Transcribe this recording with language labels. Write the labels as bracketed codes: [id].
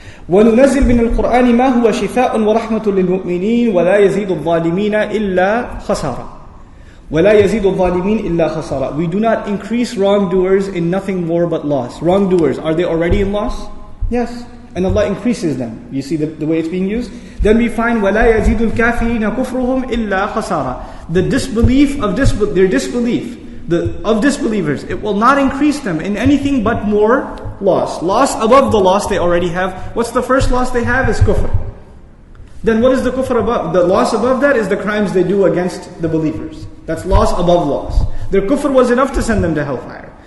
[ar] وَنُنَزِّلْ مِنَ الْقُرْآنِ مَا هُوَ شِفَاءٌ وَرَحْمَةٌ لِلْمُؤْمِنِينَ وَلَا يَزِيدُ الظَّالِمِينَ إِلَّا خَسَارًا. وَلَا يَزِيدُ الظَّالِمِينَ إِلَّا خَسَارًا. [en] We do not increase wrongdoers in nothing more but loss. Wrongdoers, are they already in loss? Yes. And Allah increases them. You see the way it's being used? Then we find [ar] وَلَا يَزِيدُ الْكَافِرِينَ كُفْرُهُمْ إِلَّا خَسَارًا. [en] The disbelief of their disbelief of disbelievers, it will not increase them in anything but more loss. Loss above the loss they already have. What's the first loss they have? Is kufr. Then what is the kufr above? The loss above that is the crimes they do against the believers. That's loss above loss. Their kufr was enough to send them to hellfire.